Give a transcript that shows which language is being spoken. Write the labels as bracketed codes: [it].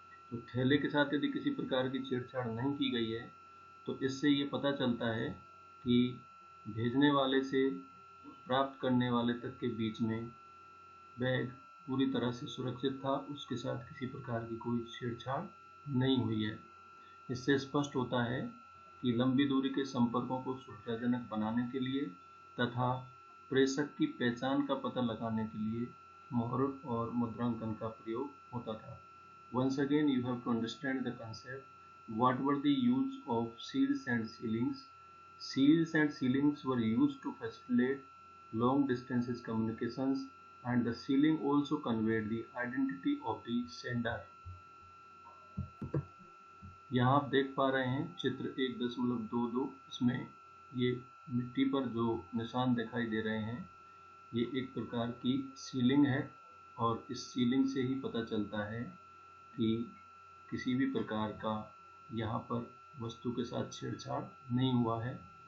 [hi] तो थैले के साथ यदि किसी प्रकार की छेड़छाड़ नहीं की गई है तो इससे ये पता चलता है कि भेजने वाले से प्राप्त करने वाले तक के बीच में बैग पूरी तरह से सुरक्षित था, उसके साथ किसी प्रकार की कोई छेड़छाड़ नहीं हुई है। इससे स्पष्ट होता है कि लंबी दूरी के संपर्कों को सुविधाजनक बनाने के लिए तथा प्रेषक की पहचान का पता लगाने के लिए मोहर और मुद्रांकन का प्रयोग होता था। [en] Once again you have to understand the concept. What were the use of seals and sealings? Seals and sealings were used to facilitate long distances communications and the sealing also conveyed the identity of the sender। [hi] यहाँ आप देख पा रहे हैं चित्र 1.22। इसमें ये मिट्टी पर जो निशान दिखाई दे रहे हैं ये एक प्रकार की सीलिंग है और इस सीलिंग से ही पता चलता है कि किसी भी प्रकार का यहाँ पर वस्तु के साथ छेड़छाड़ नहीं हुआ है।